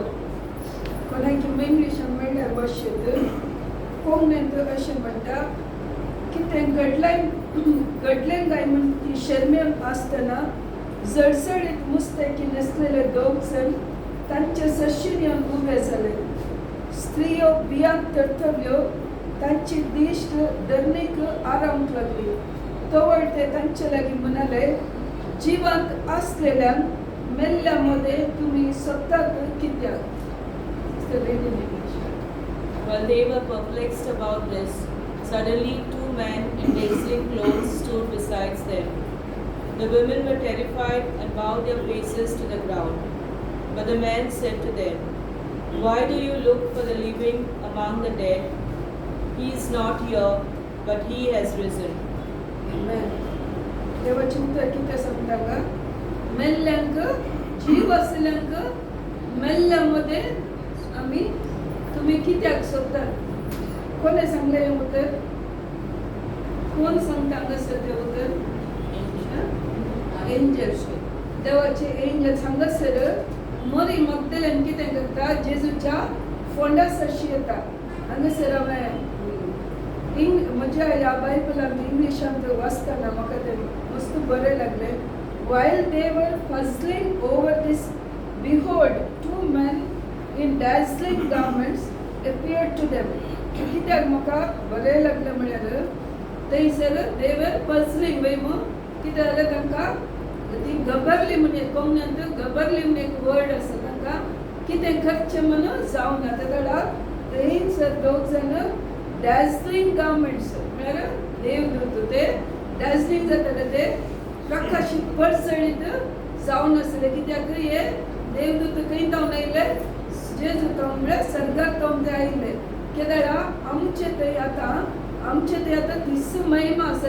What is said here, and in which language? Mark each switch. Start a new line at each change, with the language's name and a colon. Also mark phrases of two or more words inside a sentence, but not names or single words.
Konkani: कोणाची इंग्लिशान म्हणल्यार भाशेंत कोंकणींत अशें म्हणटा की ते घडलें काय म्हण ती शर्मेंत आसतना जळजळीत मुस्तेकी न्हेसलेले दोग जण तांचे सशीन येवन उबे जाले. स्त्रियो भियान तडतडल्यो, तांची दिश्ट धरणीक आरावंक लागली. तवळ ते तांचे लागीं म्हणाले, जिवंत आसलेल्यांक मेल्ल्या मध्ये तुम्ही सोदतात कित्याक?
English: While they were perplexed about this, suddenly 2 men in dazzling clothes stood beside them. The women were terrified and bowed their faces to the ground. But the men said to them, "Why do you look for the living among the dead? He is not here, but he has risen." Amen.
Konkani: देवाची उतर किती सांगता का? मेल्ल्यांक जीव असल्यांक मेल्ल्यामध्ये आम्ही तुम्ही कित्याक सोदतात? कोणे सांगले हे उतर? कोण सांगता हांगासर ते उतर? एंजल. देवाचे एंजल हांगासर मरी मगदलेन कितें करता? जेजूच्या फोंडा सरशी येता. हांगासर हांवें म्हज्या ह्या बायबलान इंग्लिशांत वाचतना म्हाका ते मस्त बरें लागलें.
English: While they were puzzling over this, behold, 2 men in dazzling garments appeared to them.
Konkani: कित्याक म्हाका बरें लागलें म्हळ्यार थंयसर
English: they were puzzling
Konkani: वय मग कितें जालें तांकां ती घबरली म्हणून कोंकणींत घबरली म्हणून एक वर्ड आसा तांकां कितें करचें म्हणून जावना. तेदळा थंयसर दोग जाण
English: dazzling garments
Konkani: म्हळ्यार देवदूत ते dazzling जाताले ते प्रकाशीत पडसळीत जावन आसले. कित्याक हे देवदूत खंय जावन आयले? जेजू जावन म्हळ्यार सर्गाक जावन ते आयले. केदळा आमचे थंय आतां दिस महिमा आसा.